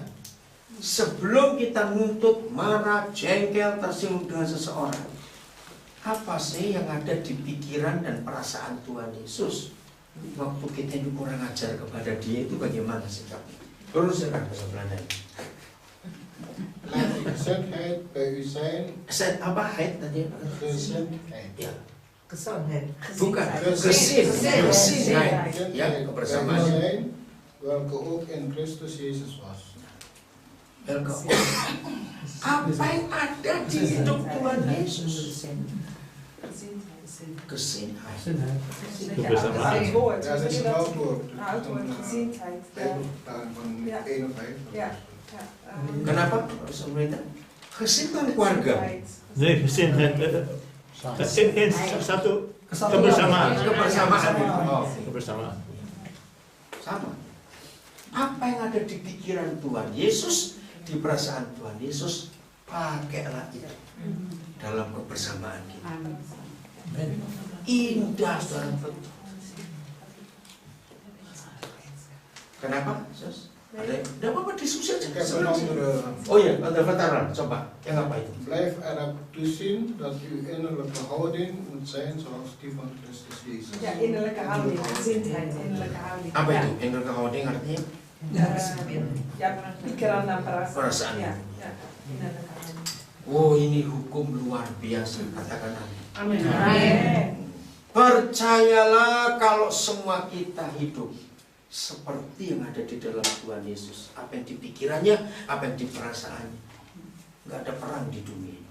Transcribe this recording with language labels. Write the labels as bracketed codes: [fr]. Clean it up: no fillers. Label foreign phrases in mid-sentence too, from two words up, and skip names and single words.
[id] Sebelum kita nuntut, marah, jengkel, tersinggung dengan seseorang, apa sih yang ada di pikiran dan perasaan Tuhan Yesus? Waktu kita ini kurang ajar kepada dia, itu bagaimana sikapnya? Terus saya bahasa Belanda. [nl] Gezindheid bij u zijn. [id] Apa head tadi? [nl] Gezindheid. [id] Ya. [nl] Gezondheid. [id] Bukan. Gezindheid. Ya, kebersamaan. [nl] Zijn, welke ook in Christus Jezus was. [id] Apa yang ada di hidup Tuhan Yesus? [nl] Gezindheid. [id] Kebersamaan. [nl] Ja, dat is een oud woord. Oud woord, gezindheid. Bijbelvertaling van 51. Ja. [id] Kenapa? Gezindheid keluarga. [nl] Nee, gezindheid. [id] In satu kebersamaan. Kebersamaan. Kebersamaan. Sama. Apa yang ada di pikiran Tuhan Yesus, di perasaan Tuhan Yesus, Pakailah itu dalam kebersamaan kita. Indah, saudara. Kenapa? Ada apa-apa diskusi aja. [nl] Ik heb een andere. [id] Oh iya, ada veteran. Coba, yang apa itu? [nl] Blijf erop toezien dat uw innerlijke houding moet zijn zoals die van Christus Jezus. Ja, innerlijke houding, gezindheid, innerlijke houding. [id] Apa [nl] Ja. [id] itu? Innerlijke houding artinya? Ja, pikiran dan perasaan. Perasaan. [nl] Ja, ja, innerlijke houding. [id] Oh, ini hukum luar biasa. Katakan amin. Amin. Percayalah kalau semua kita hidup seperti yang ada di dalam Tuhan Yesus. Apa yang di pikirannya, apa yang di perasaannya. Nggak ada perang di dunia ini.